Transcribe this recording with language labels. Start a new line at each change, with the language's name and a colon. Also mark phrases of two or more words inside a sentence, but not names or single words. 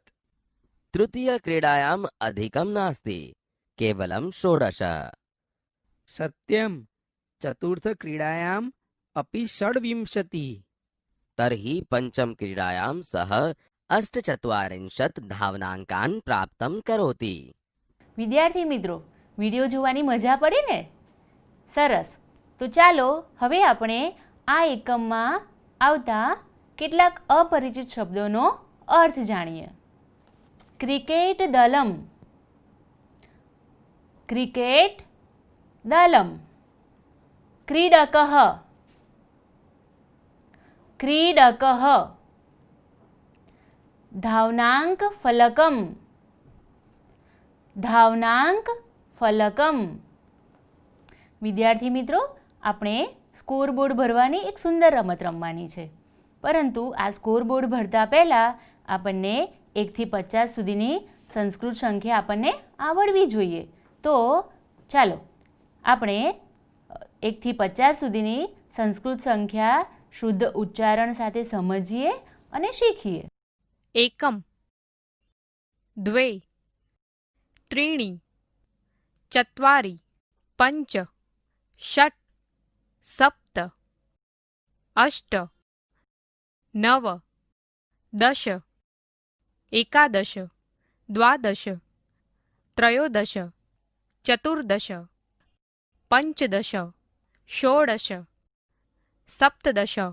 Sanskrit: तृतीयक्रीडायाम् अधिकं नास्ति, केवलं 16। सत्यं, चतुर्थक्रीडायाम् अपि 26। तर्हि पञ्चमक्रीडायां सः 48 धावनाङ्कान् प्राप्तं करोति।
Gujarati: વિદ્યાર્થી મિત્રો, વિડીયો જોવાની મજા પડી ને? સરસ. તો ચાલો હવે આપણે આ એકમમાં આવતા કેટલાક અપરિચિત શબ્દોનો અર્થ જાણીએ.
Sanskrit: ક્રિકેટ દલમ, ક્રિકેટ દલમ. ક્રીડકઃ, ક્રીડકઃ. धावनांक फलकम, धावनांक फलकम.
Gujarati: વિદ્યાર્થી મિત્રો, આપણે સ્કોર બોર્ડ ભરવાની એક સુંદર રમત રમવાની છે, પરંતુ આ સ્કોર બોર્ડ ભરતા પહેલાં આપણને 1 થી 50 સુધીની સંસ્કૃત સંખ્યા આપણને આવડવી જોઈએ. તો ચાલો આપણે 1 થી 50 સુધીની સંસ્કૃત સંખ્યા શુદ્ધ ઉચ્ચારણ સાથે સમજીએ અને શીખીએ.
Sanskrit: एकम, द्वे, त्रीणि, चत्वारि, पञ्च, षट्, सप्त, अष्ट, नव, दश, एकादश, द्वादश, त्रयोदश, चतुर्दश, पञ्चदश, षोडश, सप्तदश,